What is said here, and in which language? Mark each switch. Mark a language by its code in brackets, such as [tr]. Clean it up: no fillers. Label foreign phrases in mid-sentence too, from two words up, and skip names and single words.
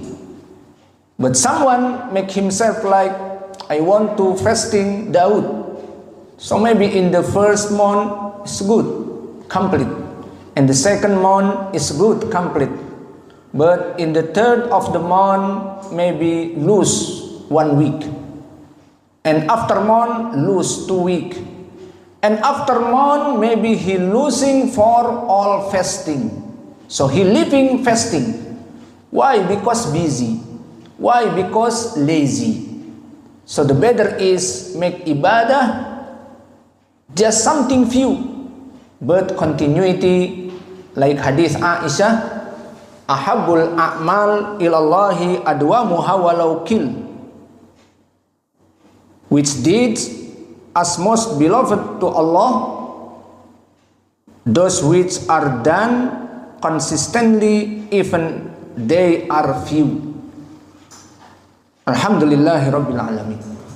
[en] But someone make himself like, I want to fasting Daud, so maybe in the first month is good, complete, and the second month is good, complete, but in the third of the month maybe lose 1 week, and after month lose 2 weeks, and after month maybe he losing for all fasting. So he living fasting. Why? Because busy. Why? Because lazy. So the better is make ibadah just something few, but continuity Like hadis Aisyah, [ar] أحب الأعمال إلى الله أدومها ولو قل. [en] Which deeds as most beloved to Allah? Those which are done consistently even they are few. [ar] الحمد لله رب العالمين.